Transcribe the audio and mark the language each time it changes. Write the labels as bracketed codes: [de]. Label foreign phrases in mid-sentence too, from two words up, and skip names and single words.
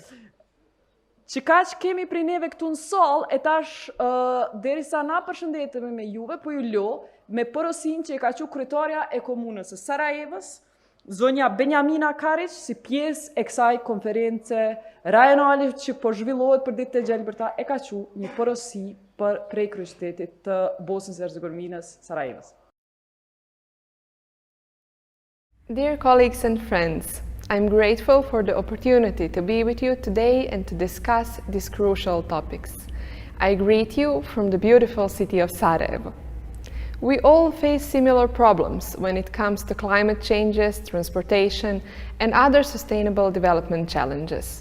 [sq] Që ka që kemi prej neve këtu në salë, e tash derisa na përshëndetemi me juve, po ju lo me porosin që e ka që kryetarja e komunës së Sarajevës, Zonja Benjamina Karić, si pjesë e kësaj konference rajonale që po zhvillohet për ditën e gjelbërta, e ka thënë një porosi prej kryeqytetit të Bosnjës së Hercegovinës, Sarajevos. [en] Dear colleagues and friends, I'm grateful for the opportunity to be with you today and to discuss these crucial topics. I greet you from the beautiful city of Sarajevo. We all face similar problems when it comes to climate changes, transportation, and other sustainable development challenges.